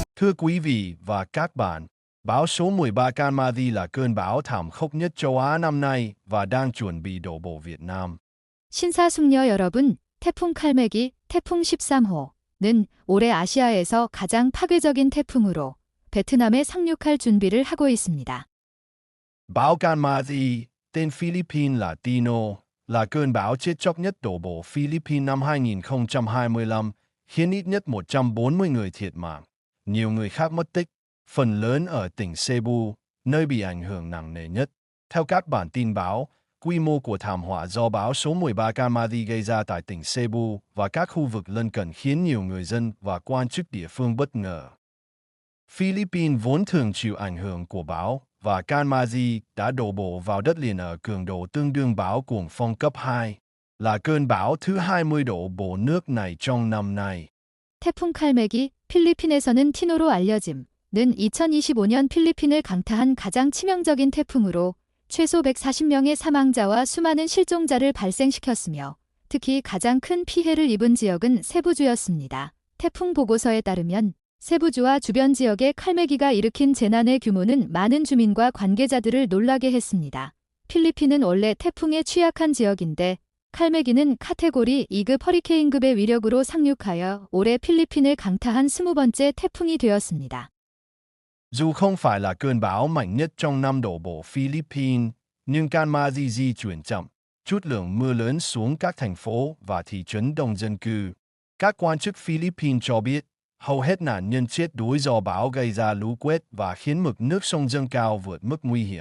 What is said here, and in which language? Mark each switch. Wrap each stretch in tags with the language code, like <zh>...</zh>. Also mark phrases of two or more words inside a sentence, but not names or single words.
<vi>Thưa quý vị và các bạn, bão số 13 Kanmati là cơn bão thảm khốc nhất châu Á năm nay và đang chuẩn bị đổ bộ Việt Nam.</vi> <ko>신사숙녀 여러분, 태풍 칼맥이 태풍 13호는 올해 아시아에서 가장 파괴적인 태풍으로 베트남에 상륙할 준비를 하고 있습니다.</ko> <vi>Bão Kanmati, tên Philippines là Tino, là cơn bão chết chóc nhất đổ bộ Philippines năm 2025, khiến ít nhất 140 người thiệt mạng, nhiều người khác mất tích, phần lớn ở tỉnh Cebu, nơi bị ảnh hưởng nặng nề nhất. Theo các bản tin báo, quy mô của thảm họa do bão số 13 Kanmati gây ra tại tỉnh Cebu và các khu vực lân cận khiến nhiều người dân và quan chức địa phương bất ngờ. Philippines vốn thường chịu ảnh hưởng của bão, và Kanmati đã đổ bộ vào đất liền ở cường độ tương đương bão cuồng phong cấp 2, là cơn bão thứ 20 đổ bộ nước này trong năm nay.</vi> <ko>태풍 칼맥이 필리핀에서는 티노로 알려짐는 2025년 필리핀을 강타한 가장 치명적인 태풍으로 최소 140명의 사망자와 수많은 실종자를 발생시켰으며 특히 가장 큰 피해를 입은 지역은 세부주였습니다. 태풍 보고서에 따르면 세부주와 주변 지역의 칼매기가 일으킨 재난의 규모는 많은 주민과 관계자들을 놀라게 했습니다. 필리핀은 원래 태풍에 취약한 지역인데 칼매기는 카테고리 2급 허리케인급의 위력으로 상륙하여 올해 필리핀을 강타한 20번째 태풍이 되었습니다.</ko> <vi>Dù không phải là cơn bão mạnh nhất trong năm đổ bộ Philippines, nhưng Kanmati di chuyển chậm, chút lượng mưa lớn xuống các thành phố và thị trấn đông dân cư. Các quan chức Philippines cho biết, hầu hết nạn nhân chết đuối do bão gây ra lũ quét và khiến mực nước sông dâng cao vượt mức nguy hiểm.</vi>